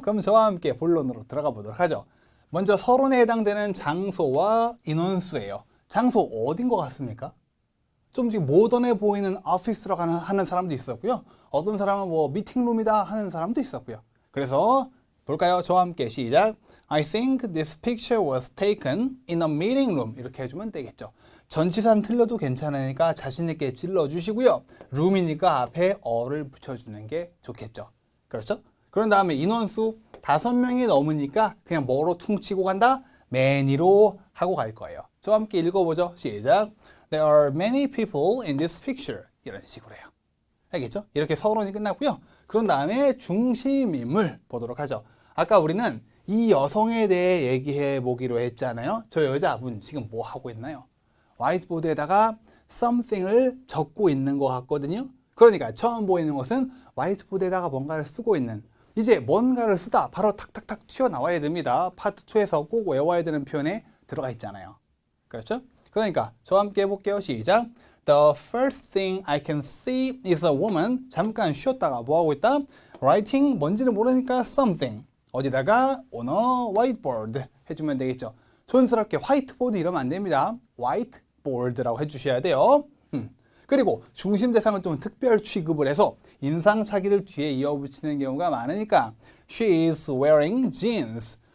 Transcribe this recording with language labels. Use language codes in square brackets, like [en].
[ko] 그럼 저와 함께 본론으로 들어가 보도록 하죠. 먼저 서론에 해당되는 장소와 인원수예요. 장소 어딘 것 같습니까? 좀 모던해 보이는 오피스라고 하는 사람도 있었고요. 어떤 사람은 뭐 미팅룸이다 하는 사람도 있었고요. 그래서 볼까요? 저와 함께 시작. [en] I think this picture was taken in a meeting room. [ko] 이렇게 해주면 되겠죠. 전치사는 틀려도 괜찮으니까 자신 있게 찔러주시고요. 룸이니까 앞에 어를 붙여주는 게 좋겠죠. 그렇죠? 그런 다음에 인원수 5명이 넘으니까 그냥 뭐로 퉁치고 간다? many로 하고 갈 거예요. 저와 함께 읽어보죠. 시작. [en] There are many people in this picture. [ko] 이런 식으로 해요. 알겠죠? 이렇게 서론이 끝났고요. 그런 다음에 중심인물 보도록 하죠. 아까 우리는 이 여성에 대해 얘기해 보기로 했잖아요. 저 여자분 지금 뭐 하고 있나요? 화이트보드에다가 something을 적고 있는 것 같거든요. 그러니까 처음 보이는 것은 화이트보드에다가 뭔가를 쓰고 있는, 이제 뭔가를 쓰다 바로 탁탁탁 튀어나와야 됩니다. 파트 2에서 꼭 외워야 되는 표현에 들어가 있잖아요. 그렇죠? 그러니까 저와 함께 해볼게요. 시작. [en] The first thing I can see is a woman. [ko] 잠깐 쉬었다가 뭐 하고 있다? Writing, 뭔지는 모르니까 something. 어디다가 [en] on a whiteboard [ko] 해주면 되겠죠. 촌스럽게 화이트보드 이러면 안 됩니다. whiteboard라고 해주셔야 돼요. 그리고 중심 대상을 좀 특별 취급을 해서 인상착의를 뒤에 이어붙이는 경우가 많으니까 [en] She is wearing jeans.